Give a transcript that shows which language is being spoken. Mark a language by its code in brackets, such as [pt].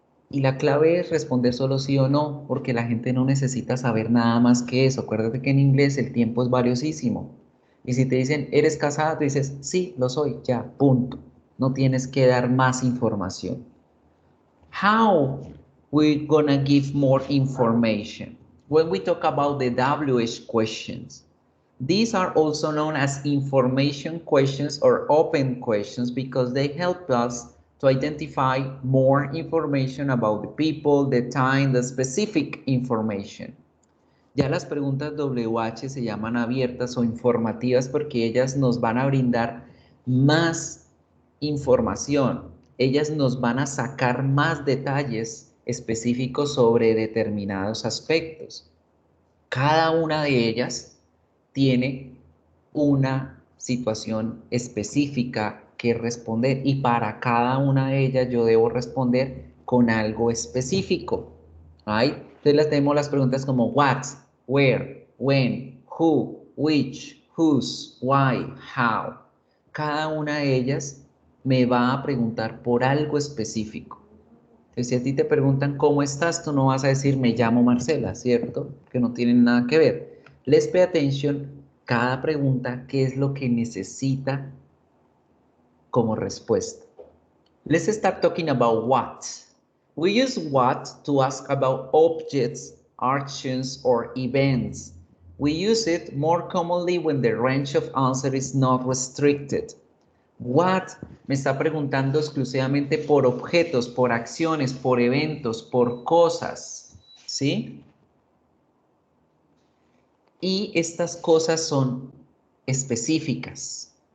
[es] Y la clave es responder solo sí o no, porque la gente no necesita saber nada más que eso. Acuérdate que en inglés el tiempo es valiosísimo. Y si te dicen, ¿eres casada? Tú dices, sí, lo soy, ya, punto. No tienes que dar más información. [en] How we gonna give more information? When we talk about the WH questions, these are also known as information questions or open questions because they help us to identify more information about the people, the time, the specific information. [es] Ya las preguntas WH se llaman abiertas o informativas porque ellas nos van a brindar más información. Ellas nos van a sacar más detalles específicos sobre determinados aspectos. Cada una de ellas tiene una situación específica que responder y para cada una de ellas yo debo responder con algo específico. ¿Right? Entonces tenemos las preguntas como what, where, when, who, which, whose, why, how. Cada una de ellas me va a preguntar por algo específico. Entonces, si a ti te preguntan cómo estás, tú no vas a decir me llamo Marcela, ¿cierto? Que no tienen nada que ver. [en] Let's pay attention [es] cada pregunta, qué es lo que necesita como respuesta. [en] Let's start talking about what. We use what to ask about objects, actions, or events. We use it more commonly when the range of answer is not restricted. [es] What me está preguntando exclusivamente por objetos, por acciones, por eventos, por cosas, ¿sí? Y estas cosas son específicas.